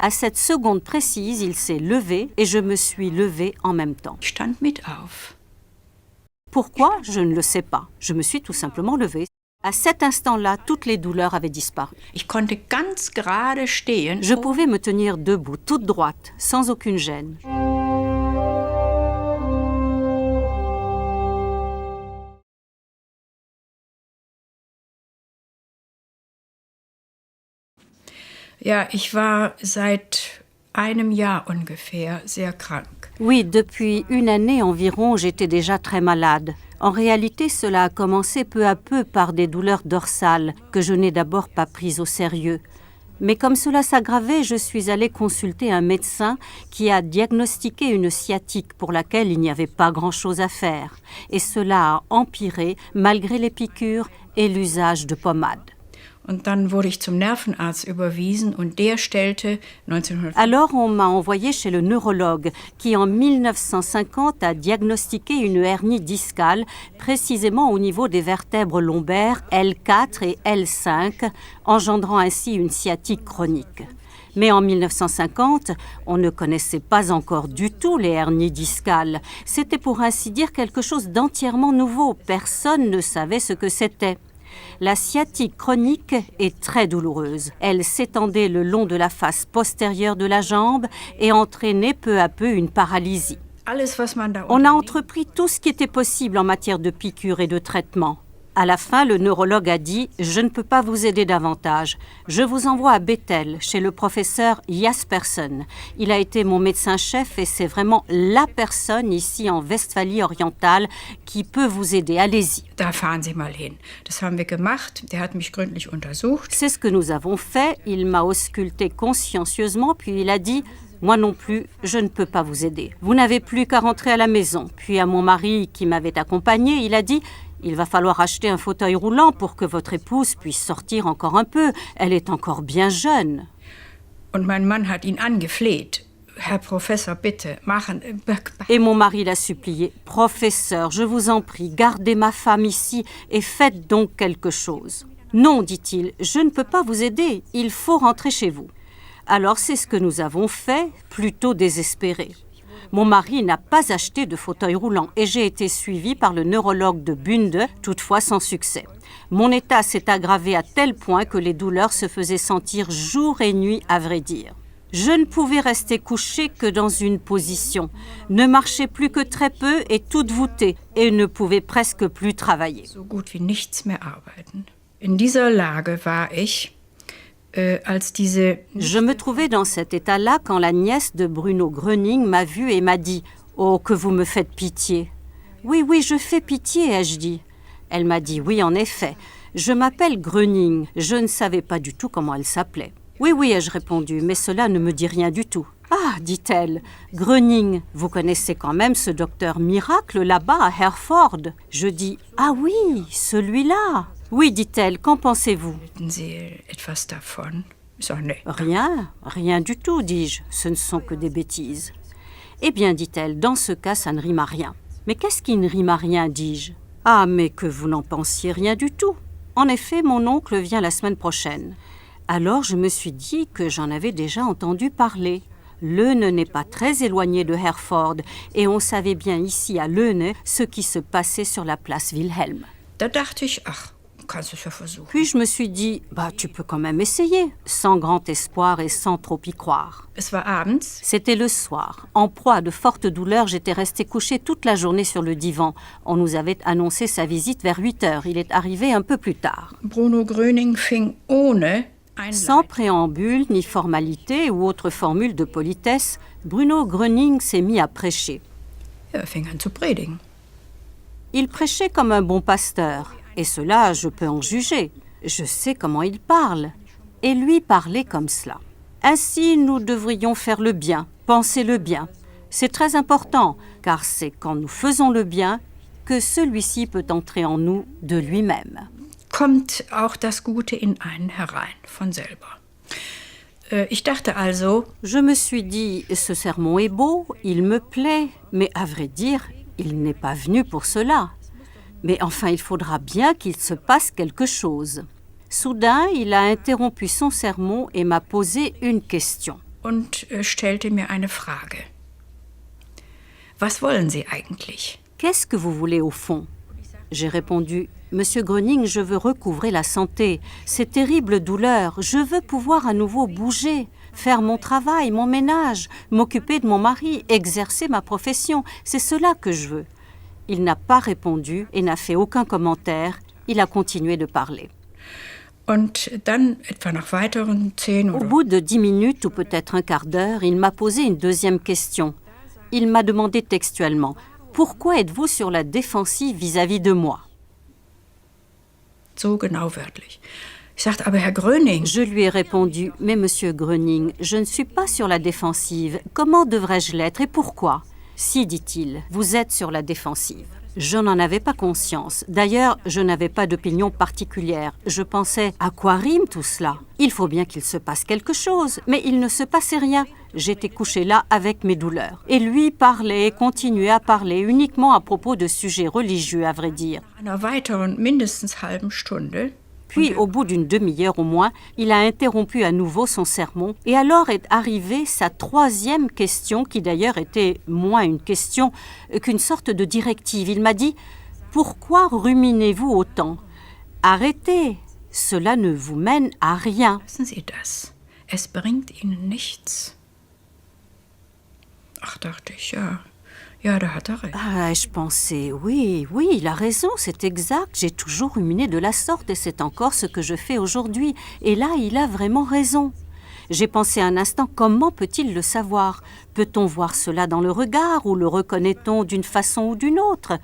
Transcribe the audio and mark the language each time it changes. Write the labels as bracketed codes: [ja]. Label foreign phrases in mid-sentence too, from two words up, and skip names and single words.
[fr] À cette seconde précise, il s'est levé et je me suis levée en même temps. [de] Ich stand mit auf. [fr] Pourquoi? Je ne le sais pas. Je me suis tout simplement levée. À cet instant-là, toutes les douleurs avaient disparu. [de] Ich konnte ganz gerade stehen. [fr] Je pouvais me tenir debout, toute droite, sans aucune gêne. [de] Ja, ich war seit einem Jahr ungefähr sehr krank. [fr] Oui, depuis une année environ, j'étais déjà très malade. En réalité, cela a commencé peu à peu par des douleurs dorsales que je n'ai d'abord pas prises au sérieux. Mais comme cela s'aggravait, je suis allée consulter un médecin qui a diagnostiqué une sciatique pour laquelle il n'y avait pas grand-chose à faire. Et cela a empiré malgré les piqûres et l'usage de pommades. [de] Und dann wurde ich zum Nervenarzt überwiesen und der stellte 1950 [fr] Alors on m'a envoyé chez le neurologue qui en 1950 a diagnostiqué une hernie discale précisément au niveau des vertèbres lombaires L4 et L5, engendrant ainsi une sciatique chronique. Mais en 1950, on ne connaissait pas encore du tout les hernies discales. C'était pour ainsi dire quelque chose d'entièrement nouveau. Personne ne savait ce que c'était. La sciatique chronique est très douloureuse. Elle s'étendait le long de la face postérieure de la jambe et entraînait peu à peu une paralysie. [de] alles, was man da [fr] On a entrepris tout ce qui était possible en matière de piqûres et de traitements. À la fin, le neurologue a dit « Je ne peux pas vous aider davantage. Je vous envoie à Bethel, chez le professeur Jaspersen. Il a été mon médecin-chef et c'est vraiment la personne ici en Westphalie orientale qui peut vous aider. Allez-y. » [de] Da fahren Sie mal hin. Das haben wir gemacht. Der hat mich gründlich untersucht. [fr] C'est ce que nous avons fait. Il m'a ausculté consciencieusement, puis il a dit « Moi non plus, je ne peux pas vous aider. Vous n'avez plus qu'à rentrer à la maison. » Puis à mon mari qui m'avait accompagné, il a dit « Il va falloir acheter un fauteuil roulant pour que votre épouse puisse sortir encore un peu. Elle est encore bien jeune. » [de] Und mein Mann hat ihn angefleht. Herr Professor, bitte, machen. [fr] Et mon mari l'a supplié. « Professeur, je vous en prie, gardez ma femme ici et faites donc quelque chose. »« Non, dit-il, je ne peux pas vous aider. Il faut rentrer chez vous. » Alors c'est ce que nous avons fait, plutôt désespérés. Mon mari n'a pas acheté de fauteuil roulant et j'ai été suivie par le neurologue de Bunde, toutefois sans succès. Mon état s'est aggravé à tel point que les douleurs se faisaient sentir jour et nuit, à vrai dire. Je ne pouvais rester couchée que dans une position, ne marchais plus que très peu et toute voûtée et ne pouvais presque plus travailler. [de] So gut wie nichts mehr arbeiten. In dieser Lage war ich, als diese... [fr] Je me trouvais dans cet état-là quand la nièce de Bruno Gröning m'a vue et m'a dit « Oh, que vous me faites pitié !»« Oui, oui, je fais pitié, ai-je dit. » Elle m'a dit « Oui, en effet. Je m'appelle Gröning. » Je ne savais pas du tout comment elle s'appelait. « Oui, oui, ai-je répondu, mais cela ne me dit rien du tout. »« Ah, dit-elle, Gröning, vous connaissez quand même ce docteur miracle là-bas à Herford ?» Je dis « Ah oui, celui-là !» « Oui, dit-elle, qu'en pensez-vous ?»« [de] Hätten Sie etwas davon? » Ich sag, nee. [fr] Rien, rien du tout, dis-je. Ce ne sont que des bêtises. Eh bien, dit-elle, dans ce cas, ça ne rime à rien. Mais qu'est-ce qui ne rime à rien, dis-je. Ah, mais que vous n'en pensiez rien du tout. En effet, mon oncle vient la semaine prochaine. Alors, je me suis dit que j'en avais déjà entendu parler. Leune n'est pas très éloigné de Herford et on savait bien ici à Leune ce qui se passait sur la place Wilhelm. [de] Da dachte ich, ach, kannst du es ja versuchen. [fr] Puis je me suis dit, tu peux quand même essayer, sans grand espoir et sans trop y croire. [de] Es war abends. [fr] C'était le soir. En proie à de fortes douleurs, j'étais restée couchée toute la journée sur le divan. On nous avait annoncé sa visite vers 8 heures. Il est arrivé un peu plus tard. [de] Bruno Gröning fing ohne [fr] Sans préambule, ni formalité ou autre formule de politesse, Bruno Gröning s'est mis à prêcher. [de] Er fing an zu predigen. [fr] Il prêchait comme un bon pasteur. Et cela, je peux en juger. Je sais comment il parle. Et lui parlait comme cela. Ainsi, nous devrions faire le bien, penser le bien. C'est très important, car c'est quand nous faisons le bien que celui-ci peut entrer en nous de lui-même. [de] Kommt auch das Gute in einen herein, von selber. Ich dachte also... [fr] Je me suis dit, ce sermon est beau, il me plaît, mais à vrai dire, il n'est pas venu pour cela. Mais enfin, il faudra bien qu'il se passe quelque chose. Soudain, il a interrompu son sermon et m'a posé une question. [de] und stellte mir eine Frage. Was wollen Sie eigentlich? [fr] Qu'est-ce que vous voulez au fond? J'ai répondu, Monsieur Gröning, je veux recouvrer la santé. Ces terribles douleurs, je veux pouvoir à nouveau bouger, faire mon travail, mon ménage, m'occuper de mon mari, exercer ma profession. C'est cela que je veux. Il n'a pas répondu et n'a fait aucun commentaire. Il a continué de parler. [de] Und dann, etwa nach weiteren 10 [fr] Au [de] oder [fr] bout de 10 minutes ou peut-être un quart d'heure, il m'a posé une deuxième question. Il m'a demandé textuellement « Pourquoi êtes-vous sur la défensive vis-à-vis de moi ?» [de] so genau wörtlich. Ich sagte, aber Herr Gröning, [fr] Je lui ai répondu « Mais Monsieur Gröning, je ne suis pas sur la défensive. Comment devrais-je l'être et pourquoi ?» « Si, dit-il, vous êtes sur la défensive. » Je n'en avais pas conscience. D'ailleurs, je n'avais pas d'opinion particulière. Je pensais « À quoi rime tout cela ? Il faut bien qu'il se passe quelque chose. » Mais il ne se passait rien. J'étais couchée là avec mes douleurs. Et lui parlait et continuait à parler uniquement à propos de sujets religieux, à vrai dire. [de] einer weiteren mindestens halben Stunde, [fr] Puis, au bout d'une demi-heure au moins, il a interrompu à nouveau son sermon et alors est arrivée sa troisième question, qui d'ailleurs était moins une question qu'une sorte de directive. Il m'a dit « Pourquoi ruminez-vous autant ? Arrêtez, cela ne vous mène à rien. [de] lassen Sie das. Es bringt Ihnen nichts. Ach, dachte ich, ja, da hat er recht. » [fr] Ah, je pensais, oui, il a raison, c'est exact. J'ai toujours ruminé de la sorte et c'est encore ce que je fais aujourd'hui. Et là, il a vraiment raison. J'ai pensé un instant, comment peut-il le savoir? Peut-on voir cela dans le regard ou le reconnaît-on d'une façon ou d'une autre?